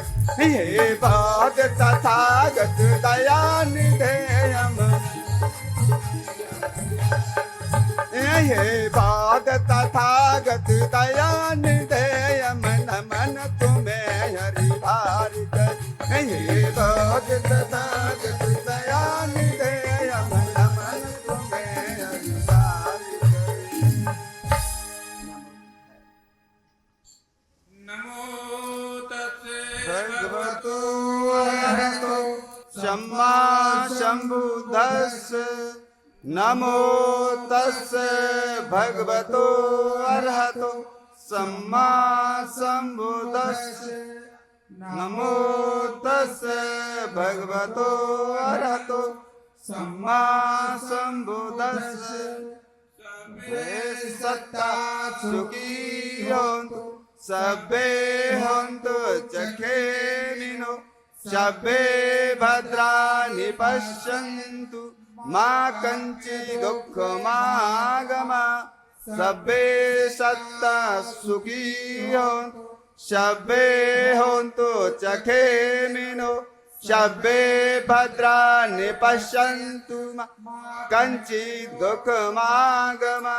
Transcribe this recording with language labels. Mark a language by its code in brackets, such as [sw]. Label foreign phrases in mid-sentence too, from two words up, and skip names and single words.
[hi] हे बौद्ध तथागत दयानिधे हम, हे बौद्ध तथागत दयानिधे हम, नमन तुम्हें हरि भार कर। हे बौद्ध तथागत दयानिधे हम, नमन तुम्हें हरि भार कर। [pi] नमो तस्से भगवतो अरहतो सम्मा सम्बुद्धस्स। नमो तस्से भगवतो अरहतो सम्मा सम्बुद्धस्स। नमो तस्से भगवतो अरहतो सम्मा सम्बुद्धस्स। सबे सत्ता सुखी होन्तु, सबे होन्तु चखेनिनो, सबे भद्राणि पश्यन्तु, मा कञ्चित् दुःखमागमा। सबे सत्ता सुखी होन्तु, सबे होन्तु चखेनिनो, सबे भद्राणि पश्यन्तु, मा कञ्चित् दुःखमागमा।